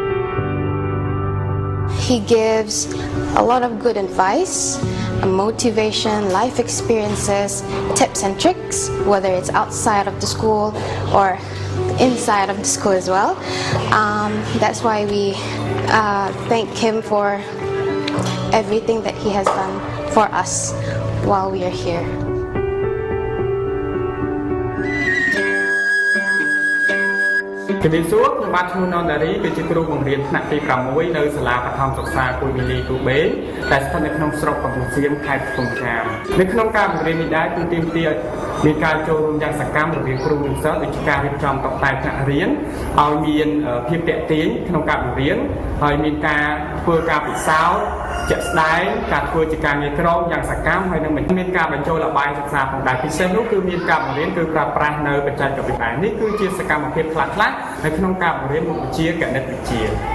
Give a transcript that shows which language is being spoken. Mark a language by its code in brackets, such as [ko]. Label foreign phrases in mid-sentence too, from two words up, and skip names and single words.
[en] He gives a lot of good advice, motivation, life experiences, tips and tricks, whether it's outside of the school or inside of the school as well. That's why we thank him for everything that he has done for us while we are here. [km] ជំរាបសួរខ្ញុំបាទឈ្មោះណនដារីគឺជាគ្រូបង្រៀនថ្នាក់ទី6នៅសាលាបឋមសិក្សាគួយមីលីទូបេដែលស្ថិតនៅក្នុងស្រុកកំពង់សៀមខេត្ត កំពង់ចាមនៅក្នុងការបង្រៀននេះដែរគឺទាមទារមានការចូលរួមយ៉ាងសកម្មរវាងគ្រូនិងសិស្សដូចជាការរៀបចំតុបតែងថ្នាក់រៀនឲ្យមានភាពទាក់ទាញក្នុងការបង្រៀនហើយមានការធ្វើការពិសោធន៍ជាក់ស្ដែងការធ្វើជាការងារក្រុមយ៉ាងសកម្មហើយនឹងមានការបញ្ចូលល្បែងសិក្សាផងដែរពិសេសនោះគឺមានការបង្រៀនគឺប្រើប្រាស់នៅបច្ចេកវិទ្យានេះគឺជាសកម្មភាពខ្លះៗនៅក្នុងការបង្រៀនមុខវិជ្ជាគណិតវិទ្យា